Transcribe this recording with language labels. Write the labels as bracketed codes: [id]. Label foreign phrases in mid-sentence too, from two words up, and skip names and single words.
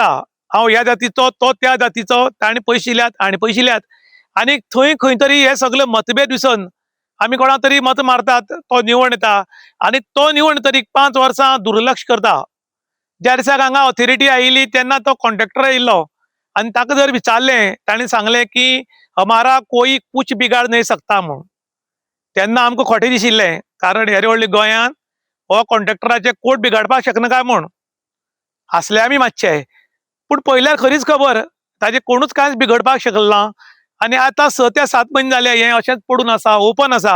[kok] हांव ह्या जातीचो, तो त्या जातीचो, ताणें पयशे दिल्यात, हाणें पयशे दिल्यात, आनी थंय खंय तरी हे सगळे मतभेद विसरून आमी कोणाक तरी मत मारतात, तो निवडून येता आनी तो निवडून येतरीक 5 वर्सां दुर्लक्ष करता. ज्या दिसाक हांगा ऑथॉरिटी आयिल्ली तेन्ना तो कॉन्ट्रॅक्टर आयिल्लो आनी ताका जर विचारलें, ताणें सांगलें की [hi] हमारा कोई कुछ बिगाड़ नहीं सकता [kok] म्हूण. तेन्ना आमकां खोटें दिशिल्लें, कारण हेर व्हडले गोंयांत हो कॉन्ट्रॅक्टराचे कोट बिगाडपाक शकना काय म्हूण. हांसले आमी मातशे, पूण पळयल्यार खरीच खबर ताजे कोणूच कांयच बिगडपाक शकलें ना. आनी आतां 6 ते 7 म्हयने जाले हें अशेंच पडून आसा, ओपन आसा.